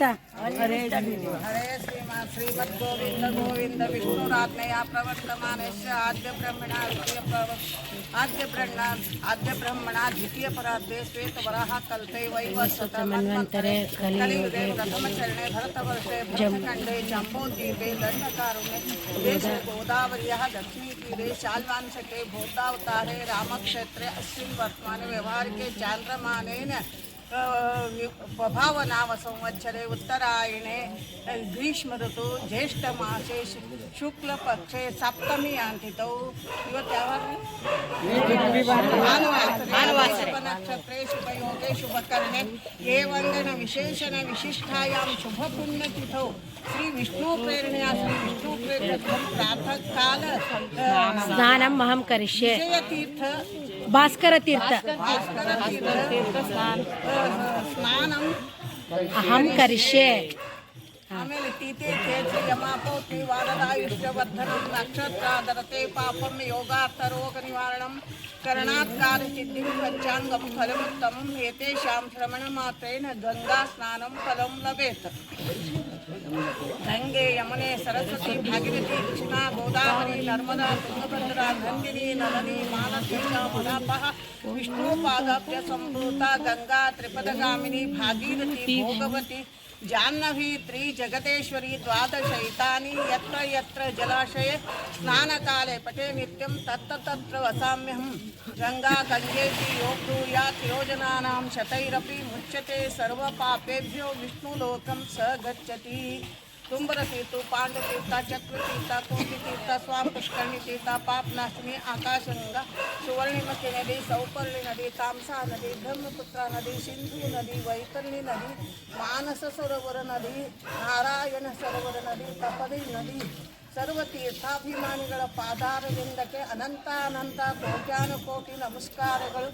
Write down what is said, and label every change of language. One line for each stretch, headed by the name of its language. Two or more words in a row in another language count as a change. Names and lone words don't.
Sanskrit: ಹರೇ ಶ್ರೀನಿವಾಸ. ಶ್ರೀಮದ್ ಗೋವಿಂದ ಗೋವಿಂದ ವಿಷ್ಣುರಾಜ್ಞೆಯ ಪ್ರವರ್ತಮಾನಸ್ಯ ಆದ್ಯ ಬ್ರಹ್ಮಣ ದ್ವಿತೀಯ ಪರಾರ್ಧೆ ಶ್ವೇತವರಾಹ ಕಲ್ಪೆ ವೈವಸ್ವತ ಮನ್ವಂತರೆ ಕಲಿಯುಗೆ ಪ್ರಥಮಚರಣೆ ಭರತವರ್ಷೆ ಭರತಖಂಡೆ ಜಂಬೋದ್ವೀಪೆ ದಂಡಕಾರುಣ್ಯೆ ದೇಶೆ ಗೋದಾವರ್ಯಃ ದಕ್ಷಿಣೀತೀರೆ ಶಾಲ್ವಾಂಶಕೆ ಭೂತಾವತಾರೆ ರಾಮಕ್ಷೇತ್ರೆ अस्मिन् वर्तमाने व्यवहारिके चान्द्रमानेन भावनाव संवत्सरे उत्तरायणे ग्रीष्म ऋतु ज्येष्ठ मासे शुक्ल पक्षे सप्तमी अंतितौ नक्षत्रे शुभयोगे शुभकर्णे ये वंदन विशेषण विशिष्टायां शुभ पुण्यतिथौ श्री विष्णु प्रेरणया श्री विष्णु प्रेरणं प्रातः काल ಸ್ನಾನಂ ಅಹಂ ಕರಿಷ್ಯೆ. तीर्थ ಭಾಸ್ಕರ ತೀರ್ಥ ಸ್ನಾನಂ ಅಹಂ ಕರಿಷ್ಯೆ. ಆಮೇಲೆ ತೀತೆ ತೇಜ ಯಮಾಪೌತಿ ವಾರದಾಯುಷ್ಯವರ್ಧನಂ ನಕ್ಷತ್ರಾಧರತೆ ಪಾಪಂ ಯೋಗಾರ್ಥ ರೋಗ ನಿವಾರಣಂ ಕರಣಾತ್ಕಾರ ಸಿದ್ಧಿಂ ಪಂಚಾಂಗಂ ಫಲಮುತ್ತಮಂ ಏತೇಷಾಂ ಶ್ರವಣ ಮಾತ್ರೇಣ ಗಂಗಾ ಸ್ನಾನಂ ಫಲಂ ಲಭೇತ್. ಗಂಗೆ ಯಮುನೆ ಸರಸ್ವತಿ ಭಾಗೀರಥಿ ಕೃಷ್ಣಾ ಗೋದಾವರಿ ನರ್ಮದಾ ತುಂಗಭದ್ರಾ ನಂದಿನಿ ನಳನಿ ಮಾನಸೇಶ ಮಲಾಪಃ ವಿಷ್ಣುಪಾದಾಭ್ಯ ಸಂಭೂತ ಗಂಗಾ ತ್ರಿಪದಗಾಮಿನಿ ಭಾಗೀರಥಿ ಭೋಗವತಿ ಜಾಹ್ನವಿ ತ್ರಿ ಜಗತೇಶ್ವರಿ ದ್ವಾದಶೈತಾನಿ ಯತ್ರ ಯತ್ರ ಜಲಾಶಯ ಸ್ನಾನಕಾಲೆ ಪಟೇ ನಿತ್ಯಂ ತತ್ರ ತತ್ರ ವಸಾಮ್ಯಹಂ. ಗಂಗಾ ಗಂಗೇತಿ ಯೋಬ್ರೂಯಾತ್ ಯೋಜನಾನಾಂ ಶತೈರಪಿ ಮುಚ್ಯತೆ ಸರ್ವ ಪಾಪೇಭ್ಯೋ ವಿಷ್ಣುಲೋಕಂ ಸ ಗಚ್ಚತಿ.
Kannada: ತುಂಬರತೀರ್ಥ ಪಾಂಡತೀರ್ಥ ಚಕ್ರತೀರ್ಥ ಕೋಟಿತೀರ್ಥ ಸ್ವಾಮಿ ಪುಷ್ಕರ್ಣಿ ತೀರ್ಥ ಪಾಪನಾಶಿನಿ ಆಕಾಶಗಂಗಾ ಸುವರ್ಣಿಮತಿ ನದಿ ಸೌಪರ್ಣಿ ನದಿ ತಾಮ್ಸಾ ನದಿ ಬ್ರಹ್ಮಪುತ್ರ ನದಿ ಸಿಂಧೂ ನದಿ ವೈತರಣಿ ನದಿ ಮಾನಸ ಸರೋವರ ನದಿ ನಾರಾಯಣ ಸರೋವರ ನದಿ ತಪದಿ ನದಿ ಸರ್ವ ತೀರ್ಥಾಭಿಮಾನಿಗಳ ಪಾದಾರವಿಂದಕ್ಕೆ ಅನಂತ ಕೋಟ್ಯಾನುಕೋಟಿ ನಮಸ್ಕಾರಗಳು.